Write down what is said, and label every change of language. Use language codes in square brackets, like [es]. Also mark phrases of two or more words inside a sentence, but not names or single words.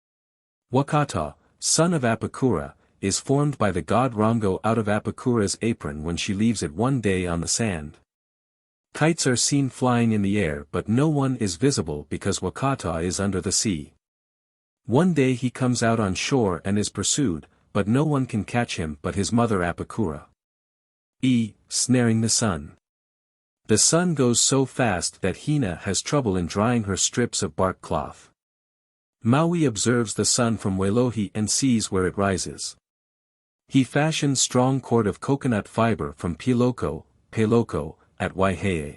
[en] Wakata, son of Apakura, is formed by the god Rongo out of Apakura's apron when she leaves it one day on the sand. Kites are seen flying in the air but no one is visible because Wakata is under the sea. One day he comes out on shore and is pursued, but no one can catch him but his mother Apakura. E. Snaring the sun. The sun goes so fast that Hina has trouble in drying her strips of bark cloth. Maui observes the sun from Wailohi and sees where it rises. He fashions strong cord of coconut fiber from Peloko, at Waihehe.